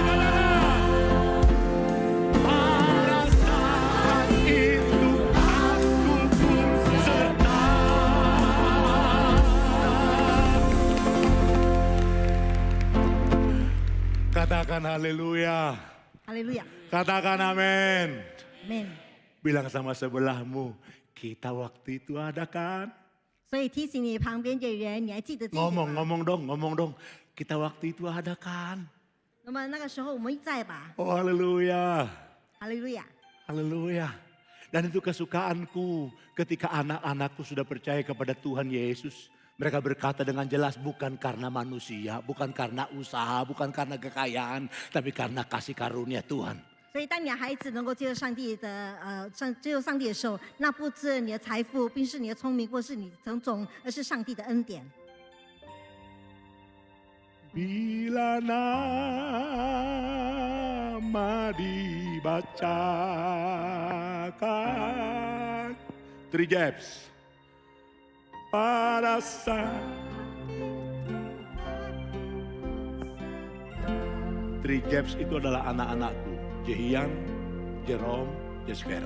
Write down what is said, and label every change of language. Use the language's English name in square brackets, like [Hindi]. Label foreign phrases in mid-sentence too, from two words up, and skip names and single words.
[Indonesian] Pada saat itu aku pun serta. Katakan haleluya. [Chinese] 哈利路亚， [Indonesian] Katakan amin. [Chinese] 阿门。 [Indonesian] Bilang sama sebelahmu, kita waktu itu ada kan? [Chinese] 所以提醒你旁边的人，你还记得这一点吗？ [Indonesian] Ngomong dong. Kita waktu itu ada kan? [Chinese] 那么那个时候我们在吧？ [Indonesian] Oh haleluya. [Chinese] 哈利路亚。 [Indonesian] Haleluya. Dan itu kesukaanku ketika anak-anakku sudah percaya kepada Tuhan Yesus. Mereka berkata dengan jelas bukan karena manusia, bukan karena usaha, bukan karena kekayaan, tapi karena kasih karunia Tuhan. [Chinese] 所以，当你的孩子能够接受上帝的接受上帝的时候，那不是你的财富，并是你的聪明，或是你种种，而是上帝的恩典。 [Indonesian] Bila nama dibacakan, 3 jabs. Pada saat 3 jabs itu adalah anak-anakku, Jehian, Jerome, Jespera.